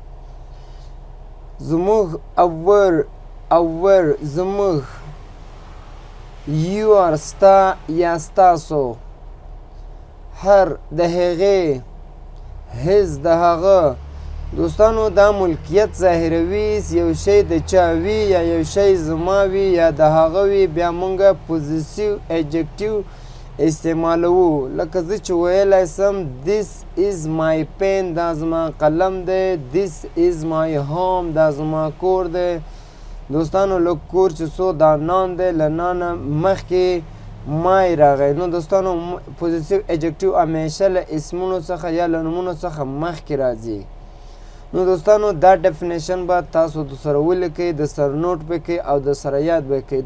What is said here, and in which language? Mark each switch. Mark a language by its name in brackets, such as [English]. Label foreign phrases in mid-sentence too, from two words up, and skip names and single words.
[Pashto] زموږ اور زموږ، یور ستا یا ستاسو، هر د هغې، هز د هغه. دوستانو دا ملکیت ظاهروي، یو شی د چا وي یا یو شی زما وي یا د هغه وي، بیا مونږ [English] possessive adjective [Pashto] استعمالوو. لکه زه چې ویلی سم [English] this is my pen، [Pashto] دا زما قلم دی. [English] this is my home، [Pashto] دا زما کور دی. دوستانو له کور چې څو دا نان دی، له نانه مخکې مای راغی. نو دوستانو [English] possessive adjective [Pashto] همیشه له اسمونو څخه یا له نومونو څخه مخکې راځي. نو دوستانو دا ډیفینیشن به تاسو د سره ولیکئ، د سره نوٹ به کئ او د سره یاد به کئ.